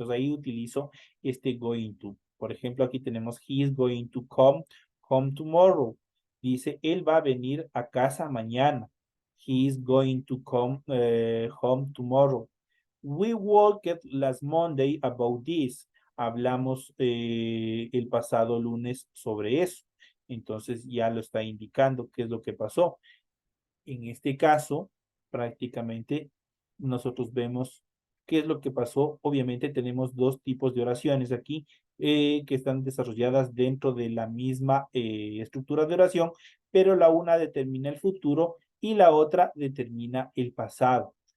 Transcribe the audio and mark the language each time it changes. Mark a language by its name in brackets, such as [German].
[Spanish] Entonces ahí utilizo este going to. Por ejemplo, aquí tenemos [English] he is going to come home tomorrow. [Spanish] Dice, él va a venir a casa mañana. [English] He is going to come home tomorrow. We walked last Monday about this. [Spanish] Hablamos el pasado lunes sobre eso. Entonces ya lo está indicando qué es lo que pasó. En este caso, prácticamente nosotros vemos qué es lo que pasó. Obviamente tenemos dos tipos de oraciones aquí que están desarrolladas dentro de la misma estructura de oración, pero la una determina el futuro y la otra determina el pasado.